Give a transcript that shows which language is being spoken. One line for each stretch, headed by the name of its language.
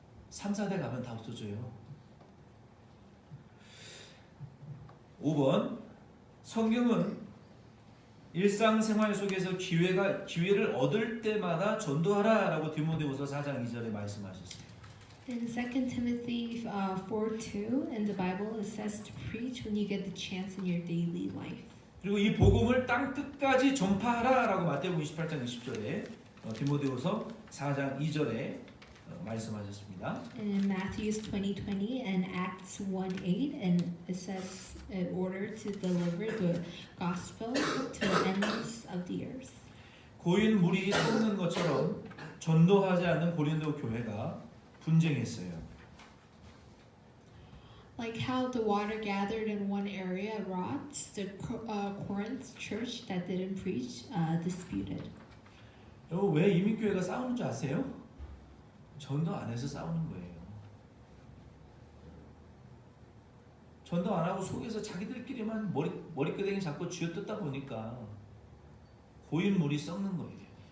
Korean: 3, 4대 가면 다 없어져요. 5번 성경은 일상생활 속에서 기회를 얻을 때마다 전도하라라고 디모데후서 4장 2절에 말씀하셨어요.
English: In 2 Timothy 4:2, in the Bible, it says to preach when you get the chance in your daily life.
Korean: 그리고 이 복음을 땅 끝까지 전파하라라고 마태복음 28장 20절에 디모데후서 4장 2절에 말씀하셨습니다.
English: And in Matthew's 20:20 and Acts 1:8, and it says in order to deliver the gospel to the ends of the earth.
Korean: 고인 물이 솟는 것처럼 전도하지 않는 고린도 교회가 분쟁했어요.
English: Like how the water gathered in one area rots, the Corinth church that didn't preach disputed.
Korean: 여러분 왜 이민교회가 싸우는 줄 아세요? 전도 안 해서 싸우는 거예요. 전도 안 하고 속에서 자기들끼리만 머리끄댕이 잡고 쥐어뜯다 보니까 고인 물이 썩는 거예요.